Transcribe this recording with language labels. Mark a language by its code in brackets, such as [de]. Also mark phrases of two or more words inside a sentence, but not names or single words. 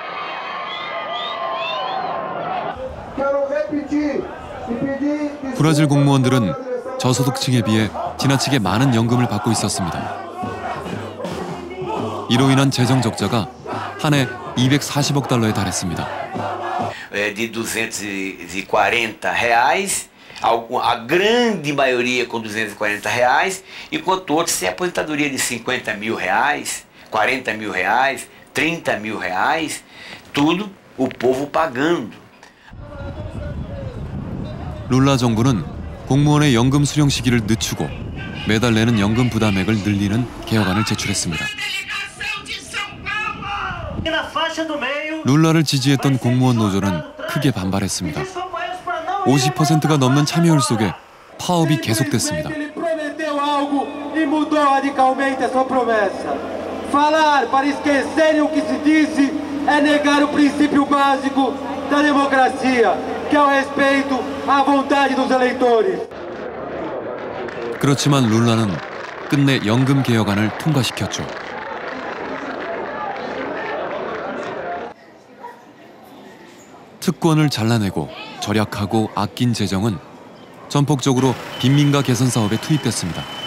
[ko] 브라질 공무원들은 저소득층에 비해 지나치게 많은 연금을 받고 있었습니다. 이로 인한 재정 적자가 한 해 240억 달러에 달했습니다. [pt] De R$240, a grande maioria com R$240, enquanto outros têm aposentadoria de R$50 mil, R$40 mil, R$30 mil, tudo o povo pagando. [ko] 룰라 정부는 공무원의 연금 수령 시기를 늦추고 매달 내는 연금 부담액을 늘리는 개혁안을 제출했습니다. 룰라를 지지했던 공무원 노조는 크게 반발했습니다. 50%가 넘는 참여율 속에 파업이 계속됐습니다. [pt] E Ele mudou radicalmente a sua promessa. Falar para esquecerem o que se disse é negar o princípio básico da democracia, que é o respeito à vontade dos eleitores. [ko] 그렇지만 룰라는 끝내 연금 개혁안을 통과시켰죠. 특권을 잘라내고 절약하고 아낀 재정은 전폭적으로 빈민가 개선 사업에 투입됐습니다.